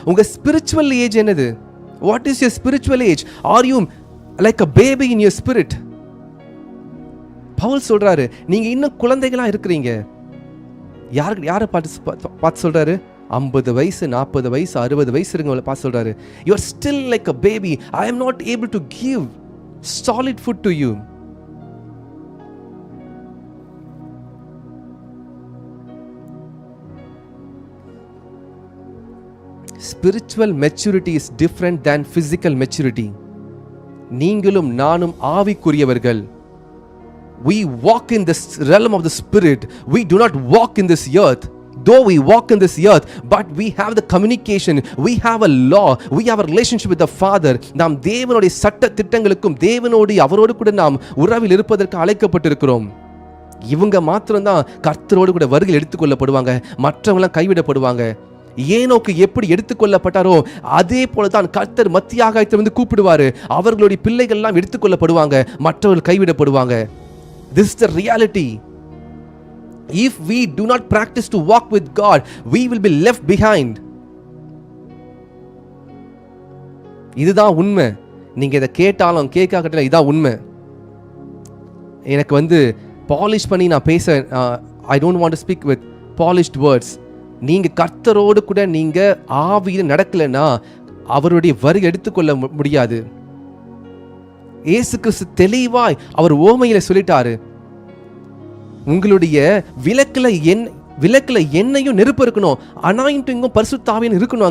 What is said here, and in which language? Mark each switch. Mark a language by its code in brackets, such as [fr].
[ta] உங்க spiritual age என்னது? [en] What is your spiritual age? Are you like a baby in your spirit? [ta] Pavul சொல்றாரு, நீங்க இன்னும் குழந்தைகளா இருக்கிறீங்க. யாரை பார்த்து சொல்றாரு? 50 வயசு, 40 வயசு, 60 வயசு இருக்கவங்கள பார்த்து சொல்றாரு, [en] You are still like a baby. I am not able to give solid food to you. Spiritual maturity is different than physical maturity. [ta] நீங்களும் நானும் ஆவிக்குரியவர்கள். [en] We walk in this realm of the spirit. We do not walk in this earth. Though we walk in this earth, but we have the communication, we have a law, we have a relationship with the Father. [ta] நாம் தேவனுடைய சட்ட திட்டங்களுக்கும் தேவனோடு அவரோடு கூட நாம் உறவில் இருப்பதற்கு அழைக்கப்பட்டிருக்கிறோம். இவங்க மாத்திரம்தான் கர்த்தரோடு கூட வருகையில் எடுத்துக்கொள்ளப்படுவாங்க. மற்றவங்களாம் கைவிடப்படுவாங்க. ஏனோக்கு எப்படி எடுத்துக்கொள்ளப்பட்டாரோ அதே போலதான் கர்த்தர் மத்தியாகாயத்தை வந்து கூப்பிடுவாரு. அவர்களுடைய பிள்ளைகள் எல்லாம் எடுத்துக்கொள்ளப்படுவாங்க, மற்றவர்கள் கைவிடப்படுவாங்க. [en] This is the reality. If we do not practice to walk with God, we will be left behind. [ta] இதுதான் உண்மை. நீங்க இதை கேட்டாலும் கேட்காட்டாலும் இதான் உண்மை. எனக்கு வந்து பாலிஷ் பண்ணி நான் பேச [en] I don't want to speak with polished words. [ta] நீங்க கர்த்தரோடு கூட நீங்க ஆவியில் நடக்கலைன்னா அவருடைய வருகை எடுத்துக்கொள்ள முடியாது. இயேசு கிறிஸ்து தெளிவாய் அவர் ஓமையில சொல்லிட்டாரு, உங்களுடைய விளக்குல எண்ணெயும் நெருப்பு இருக்கணும், அனாயிண்டிங்கும் பரிசுத்த ஆவியும் இருக்கணும்.